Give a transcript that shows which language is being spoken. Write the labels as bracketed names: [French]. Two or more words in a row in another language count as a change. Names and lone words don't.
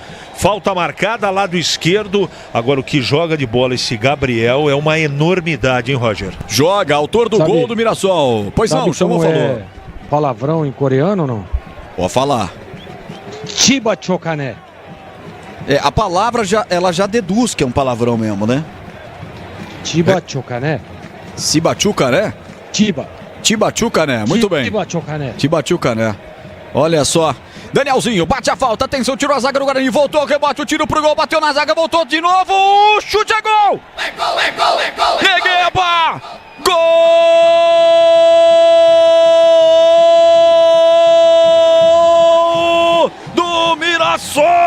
[Portuguese] Falta marcada, lado esquerdo. Agora o que joga de bola esse Gabriel é uma enormidade, hein, Roger? Joga, autor do gol do Mirassol. Pois não, chamou, falou. Palavrão em coreano ou não? Pode falar. [Korean] Chiba chokané. [Portuguese] A palavra ela já deduz que é um palavrão mesmo, né? [Korean] Chiba chokané. Chiba chokané? Chiba chokané, [Portuguese] muito bem. [Korean] Chiba chokané. Chiba chokané. [Portuguese] Olha só. Danielzinho, bate a falta, atenção, tirou a zaga do Guarani, voltou, rebote, o tiro pro gol, bateu na zaga, voltou de novo, chute a gol! É gol, é gol, é gol! Negueba! Gol do Mirassol!